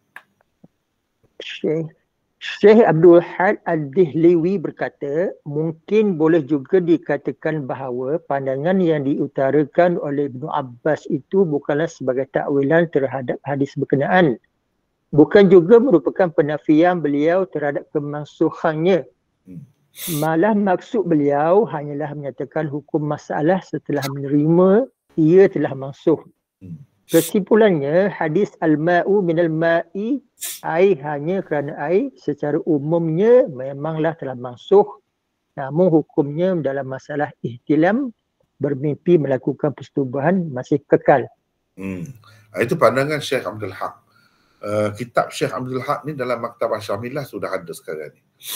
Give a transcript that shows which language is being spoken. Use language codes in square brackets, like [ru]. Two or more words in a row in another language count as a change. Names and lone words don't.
[ms] Syekh Abdul Had Ad-Dihliwi berkata, mungkin boleh juga dikatakan bahawa pandangan yang diutarakan oleh Ibnu Abbas itu bukanlah sebagai takwilan terhadap hadis berkenaan. Bukan juga merupakan penafian beliau terhadap kemansuhannya. Malah maksud beliau hanyalah menyatakan hukum masalah setelah menerima ia telah mansuh. Kesimpulannya, [ar] hadis الماء من الماء, [ms] air hanya kerana air, secara umumnya memanglah telah mansuh. Namun hukumnya dalam masalah ihtilam, bermimpi melakukan persetubuhan masih kekal. Itu pandangan Syekh Abdul Haq. Kitab Syekh Abdul Haq ni dalam Maktabah Syamilah sudah ada sekarang ni.